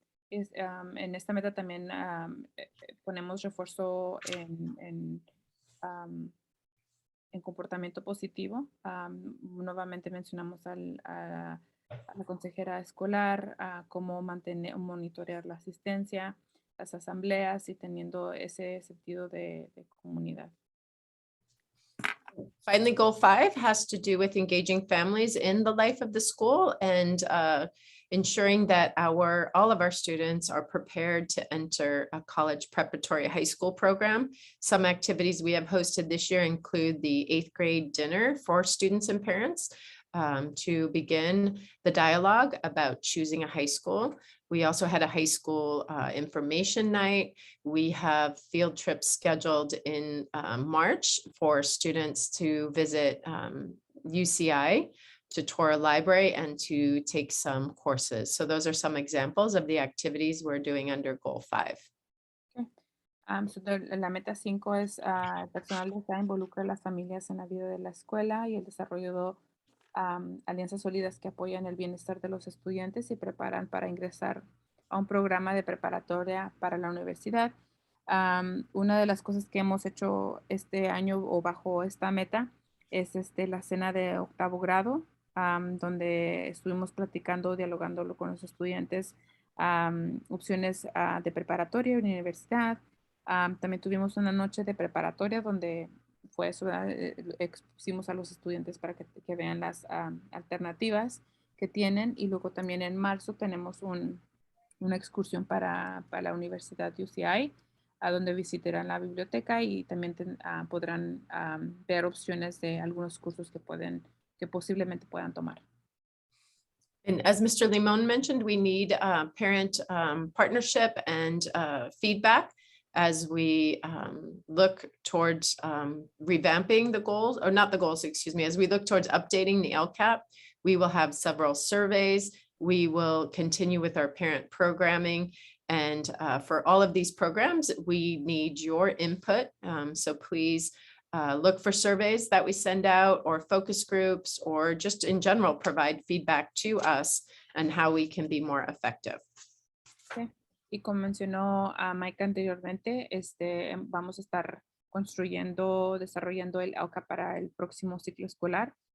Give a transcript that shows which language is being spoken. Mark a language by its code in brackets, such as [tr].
[es] En esta meta también ponemos refuerzo en comportamiento positivo. Nuevamente mencionamos a la consejera escolar, cómo monitorear la asistencia, las asambleas y teniendo ese sentido de comunidad. [en] Finally, goal 5 has to do with engaging families in the life of the school and ensuring that all of our students are prepared to enter a college preparatory high school program. Some activities we have hosted this year include the 8th grade dinner for students and parents to begin the dialogue about choosing a high school. We also had a high school information night. We have field trips scheduled in March for students to visit UCI, to tour a library, and to take some courses. So those are some examples of the activities we're doing under goal 5. So [es] la meta 5 es el personal de OCEA involucra a las familias en la vida de la escuela y el desarrollo de alianzas sólidas que apoyan el bienestar de los estudiantes y preparan para ingresar a un programa de preparatoria para la universidad. Una de las cosas que hemos hecho este año o bajo esta meta es la cena de 8º grado, donde estuvimos platicando, dialogándolo con los estudiantes, opciones de preparatoria y universidad. También tuvimos una noche de preparatoria donde fue eso, expusimos a los estudiantes para que vean las alternativas que tienen, y luego también en marzo tenemos una excursión para la Universidad de UCI, a donde visitarán la biblioteca y también podrán ver opciones de algunos cursos que posiblemente puedan tomar. [en] And as Mr. Limon mentioned, we need parent partnership and feedback as we look towards revamping the goals, or not the goals, excuse me, as we look towards updating the Lcap. We will have several surveys. We will continue with our parent programming. And for all of these programs, we need your input. So please look for surveys that we send out, or focus groups, or just in general, provide feedback to us on how we can be more effective. Okay. [es] Y como mencionó Mike anteriormente, vamos a estar desarrollando el Lcap para el próximo ciclo escolar.